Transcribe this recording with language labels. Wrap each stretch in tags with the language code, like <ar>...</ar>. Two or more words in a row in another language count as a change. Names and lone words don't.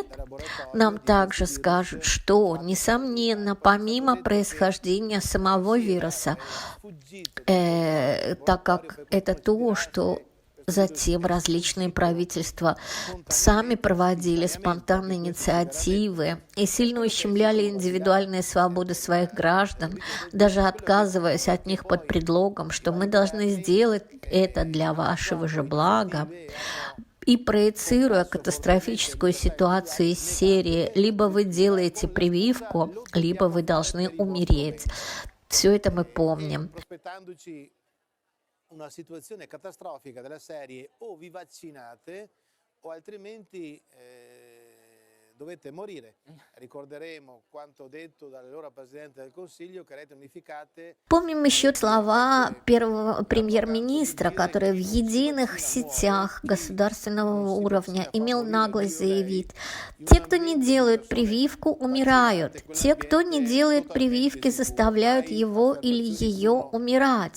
<ru>Нам также скажут, что, несомненно, помимо происхождения самого вируса, так как это то, что затем различные правительства сами проводили спонтанные инициативы и сильно ущемляли индивидуальные свободы своих граждан, даже отказываясь от них под предлогом, что мы должны сделать это для вашего же блага. И проецируя катастрофическую ситуацию из серии «либо вы делаете прививку, либо вы должны умереть». Все это мы помним.</ru> <it>Una situazione catastrofica della serie o vi vaccinate o altrimenti dovete morire. Ricorderemo quanto detto dall'allora Presidente del Consiglio che reti unificate.</it> <ru>Помним еще слова первого премьер-министра, который в единых сетях государственного уровня имел наглость заявить: те, кто не делают прививку, умирают. Те, кто не делает прививки, заставляют его или ее умирать.</ru>